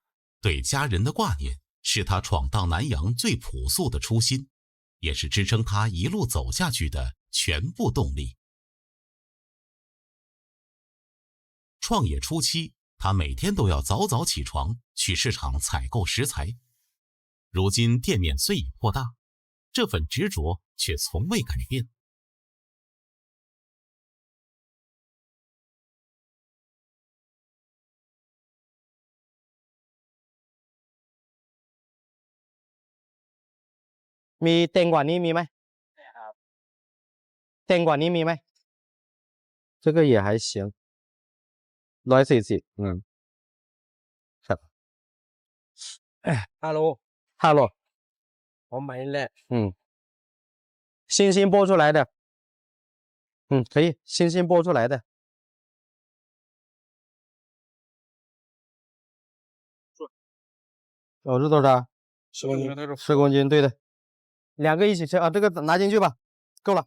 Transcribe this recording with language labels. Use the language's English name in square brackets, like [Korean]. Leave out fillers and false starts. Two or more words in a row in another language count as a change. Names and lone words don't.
[Chinese] 對家人的掛念是他闖蕩南洋最樸素的初心，也是支撐他一路走下去的全部動力。創業初期，他每天都要早早起床去市場採購食材。如今店面雖已擴大，這份執着卻從未改變。 [Thai] มีแตงกวานี้มีไหมแตงกวานี้มีไหม [Chinese] 這個也還行 [Thai] 140 ครับ [Chinese] Hello我買了星星剝出來的可以星星剝出來的是多少10公斤對的2個一起吃啊，這個拿進去吧，夠了。